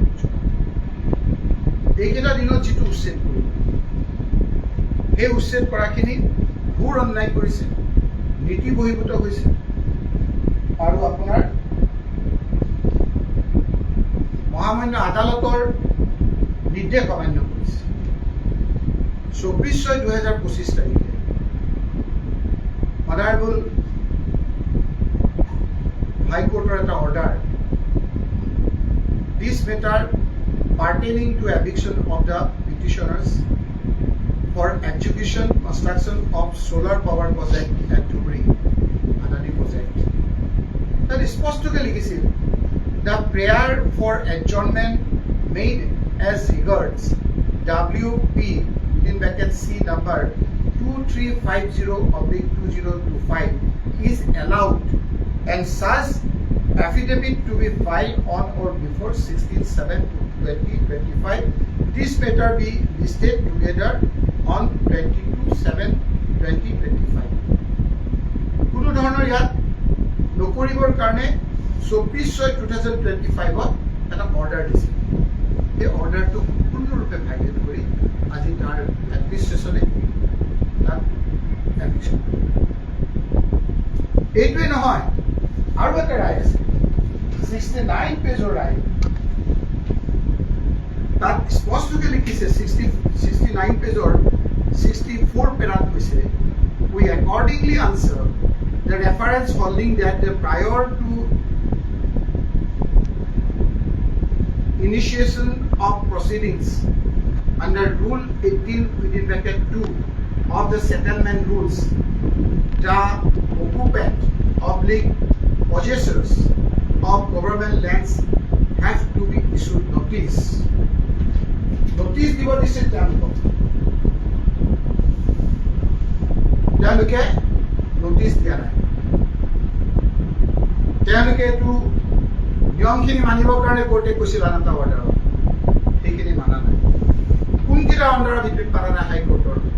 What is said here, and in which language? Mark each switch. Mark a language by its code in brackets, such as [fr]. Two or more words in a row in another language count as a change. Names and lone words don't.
[as] এইকেইটা দিনত যিটো উচ্ছেদ কৰিব সেই উচ্ছেদ কৰাখিনি ঘোৰ অন্যায় কৰিছে নীতি বহিৰ্ভূত হৈছে আৰু আপোনাৰ মহামান্য আদালতৰ নিৰ্দেশ অমান্য কৰিছে 24/6/2025 তাৰিখে [en] honourable high court's [as] এটা অৰ্ডাৰ [en] this matter pertaining to eviction of the petitioners for execution construction of solar power project at Dhubri, Adani project. That is supposed to be the prayer for adjournment made as regards WP within bracket C number 2350/2025 is allowed and such affidavit to be filed on or before 16/7/2025. This matter be listed together on 22/7/2025. [as] কোনো ধৰণৰ ইয়াত নকৰিবৰ কাৰণে 24/6/2025 এটা অৰ্ডাৰ দিছিল এই অৰ্ডাৰটো সম্পূৰ্ণৰূপে ভাইলেট কৰি আজি তাৰ এডমিনিষ্ট্ৰেশ্যনে তাত এডমিশ্যন এইটোৱে নহয় আৰু এটা ৰায় আছে 69 পেজৰ ৰায় তাত স্পষ্টকৈ লিখিছে 69 পেজৰ 64 পেৰাত কৈছে [en] we accordingly answer the reference holding that the prior to initiation of proceedings under rule 18 within bracket 2 of the settlement rules the occupant /possessors of government lands have to be issued notice [as] দিব দিছে তেওঁলোকে নোটিছ দিয়া নাই তেওঁলোকে এইটো নিয়মখিনি মানিবৰ কাৰণে কোৰ্টে কৈছিল আন এটা অৰ্ডাৰত সেইখিনি মানা নাই কোনকেইটা অৰ্ডাৰৰ ভিতৰত পাৰা নাই হাইকোৰ্টৰ